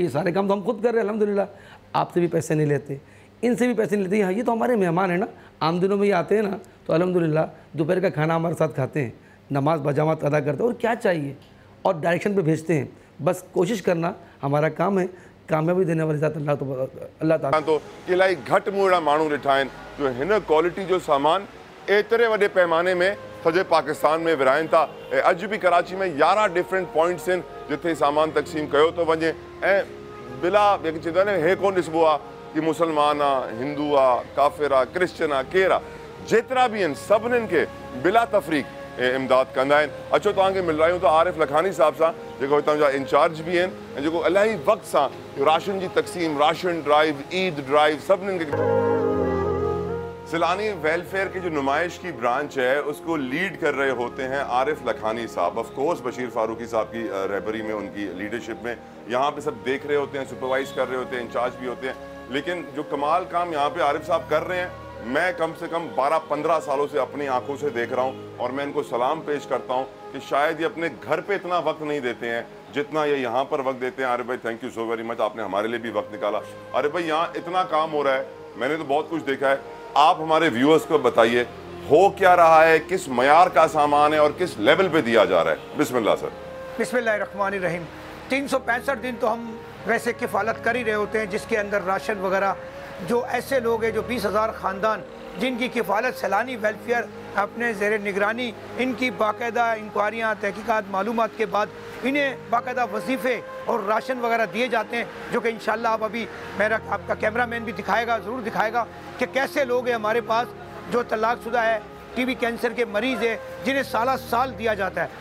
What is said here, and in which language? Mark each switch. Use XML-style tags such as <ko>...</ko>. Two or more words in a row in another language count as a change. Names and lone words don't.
<ur>یہ سارے کام تو ہم خود کر رہے ہیں الحمدللہ۔ آپ سے بھی پیسے نہیں لیتے، ان سے بھی پیسے نہیں لیتے. ہاں، یہ تو ہمارے مہمان ہیں نا، عام دنوں میں یہ آتے ہیں نا، تو الحمدللہ دوپہر کا کھانا ہمارے ساتھ کھاتے ہیں، نماز باجماعت ادا کرتے ہیں اور کیا چاہیے اور ڈائریکشن پہ بھیجتے ہیں. بس کوشش کرنا ہمارا کام ہے، کامیابی دینے والی ذات اللہ تعالیٰ.</ur> <sd>तो इलाही घटि मूं अहिड़ा माण्हू ॾिठा आहिनि जो हिन क्वालिटी जो सामान एतिरे वॾे पैमाने में सॼे पाकिस्तान में विराइनि था। ऐं अॼु बि कराची में 11</sd> <en>different points</en> <sd>आहिनि जिथे सामान तक़सीम कयो थो वञे। ऐं बिला जेके चवंदा आहिनि हे कोन ॾिसबो आहे कि मुसलमान आहे, हिंदू आहे, काफ़िर आहे, क्रिश्चन आहे, केरु आहे, जेतिरा बि आहिनि सभिनीनि खे बिला तफ़रीक़ इमदाद कंदा आहिनि। अचो तव्हांखे मिलायूं था आरिफ लखानी साहब सां, जेको हितां जा इंचार्ज बि आहिनि ऐं जेको इलाही वक़्त सां राशन जी तक़सीम,</sd> <en>ration drive,</en> <sd>ईद ड्राइव सभिनीनि खे।</sd> <ur>سیلانی ویلفیئر کی جو نمائش کی برانچ ہے اس کو لیڈ کر رہے ہوتے ہیں عارف لکھانی صاحب.</ur> <en>of course</en> <ur>بشیر فاروقی صاحب کی رہبری میں، ان کی لیڈرشپ میں یہاں پہ سب دیکھ رہے ہوتے ہیں، سپروائز کر رہے ہوتے ہیں، انچارج بھی ہوتے ہیں. لیکن جو کمال کام یہاں پہ عارف صاحب کر رہے ہیں میں کم سے کم 12-15 سالوں سے اپنی آنکھوں سے دیکھ رہا ہوں اور میں ان کو سلام پیش کرتا ہوں کہ شاید یہ اپنے گھر پہ اتنا وقت نہیں دیتے ہیں جتنا یہ یہاں پر وقت دیتے ہیں. عارف بھائی</ur> <en>thank you so very much,</en> <ur>آپ نے ہمارے لیے بھی وقت نکالا. عارف بھائی یہاں اتنا کام ہو رہا ہے, میں نے تو بہت کچھ دیکھا ہے, آپ ہمارے ویورز کو بتائیے ہو کیا رہا ہے, کس معیار کا سامان ہے اور کس لیول پہ دیا جا رہا ہے. بسم اللہ سر. بسم اللہ الرحمن الرحیم. 365 دن تو ہم ویسے کفالت کر ہی رہے ہوتے ہیں, جس کے اندر راشن وغیرہ جو ایسے لوگ ہیں جو 20,000 خاندان جن کی کفالت سیلانی ویلفیئر اپنے زیر نگرانی, ان کی باقاعدہ انکوائریاں تحقیقات معلومات کے بعد انہیں باقاعدہ وظیفے اور راشن وغیرہ دیے جاتے ہیں, جو کہ انشاءاللہ آپ ابھی آپ کا کیمرہ مین بھی دکھائے گا, ضرور دکھائے گا کہ کیسے لوگ ہیں ہمارے پاس جو طلاق شدہ ہے, ٹی بی کینسر کے مریض ہیں, جنہیں سالہ سال دیا جاتا ہے.</ur>